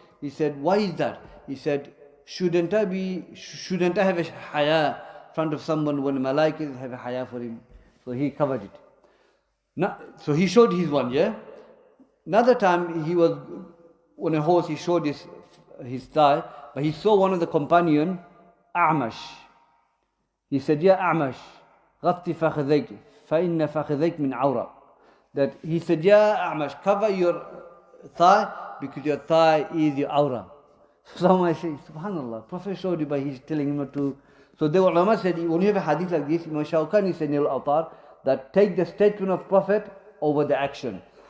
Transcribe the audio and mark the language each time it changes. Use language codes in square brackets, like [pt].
[en] He said, why is that? He said, shouldn't I have a haya in front of someone when malaikah have a haya for him. So he covered it. So he showed his one, yeah? Another time he was on a horse, he showed his thigh, but he saw one of the companion, A'mash. [ar] He said, Ya A'mash, غطي فخذيك فإن فخذيك من عورة. [en] That he said, Ya A'mash, cover your thigh because your thigh is your aura. So someone said, Subhanallah, Prophet showed you, but he's telling him not to. So the ulama said, when you have a hadith like this, Imam Shawkani said in Al-Awtar, that take the statement of Prophet over the action.